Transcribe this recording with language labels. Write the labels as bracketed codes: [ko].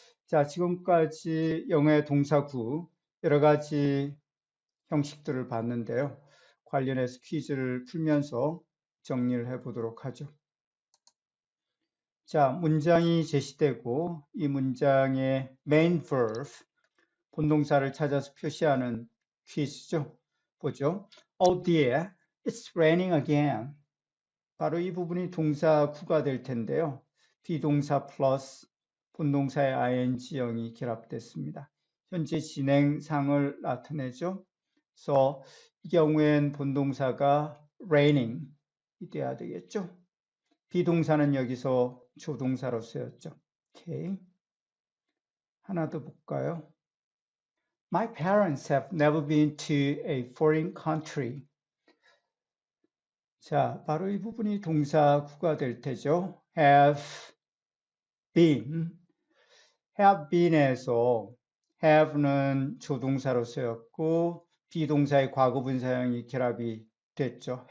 [ko] 자, 지금까지 영어의 동사 구 여러 가지 형식들을 봤는데요. 관련해서 퀴즈를 풀면서 정리를 해보도록 하죠. 자, 문장이 제시되고 이 문장의 main verb, 본동사를 찾아서 표시하는 퀴즈죠. 보죠. [en] Oh dear, it's raining again. [ko] 바로 이 부분이 동사 구가 될 텐데요. 비동사 플러스 본동사의 ing형이 결합됐습니다. 현재 진행상을 나타내죠. 그래서 이 경우엔 본동사가 raining 이 돼야 되겠죠. 비동사는 여기서 조동사로 쓰였죠. 오케이. 하나 더 볼까요? [en] My parents have never been to a foreign country. [ko] 자, 바로 이 부분이 동사 구가 될 테죠. have been, have been에서 have는 조동사로 쓰였고 비동사의 과거분사형이 결합이 됐죠.